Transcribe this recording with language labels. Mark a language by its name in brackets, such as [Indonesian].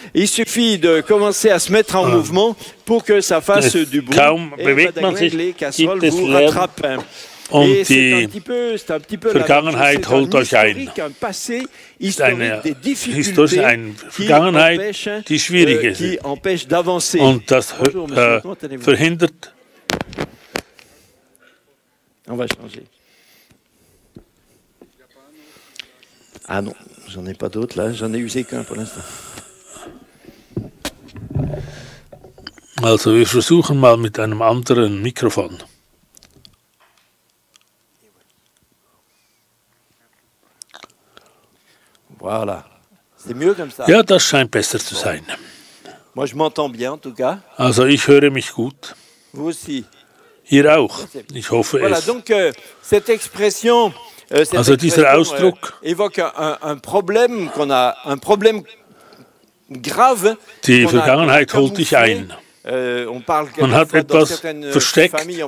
[French] Il suffit de commencer à se mettre en mouvement pour que ça fasse du bruit. Et les casseroles vous rattrapent. [German] Und die Vergangenheit holt euch ein. Es ist eine Vergangenheit, die schwierig ist. Und das verhindert. [French] On va changer. Ah non. J'en ai pas d'autres là, j'en ai usé qu'un pour l'instant. [German] Also wir versuchen mal mit einem anderen Mikrofon. [French] Voilà. C'est mieux comme ça. [German] Ja, das scheint besser zu sein. [French] Moi je m'entends bien en tout cas. [German] Also ich höre mich gut. [French] Vous aussi. [German] Ihr auch. Ich hoffe [French] voilà, [German] es. [French] Donc cette expression [German] also dieser Ausdruck [French] évoque un problème qu'on a, un problème grave. [German] Die Vergangenheit holt dich ein. Man hat etwas versteckt.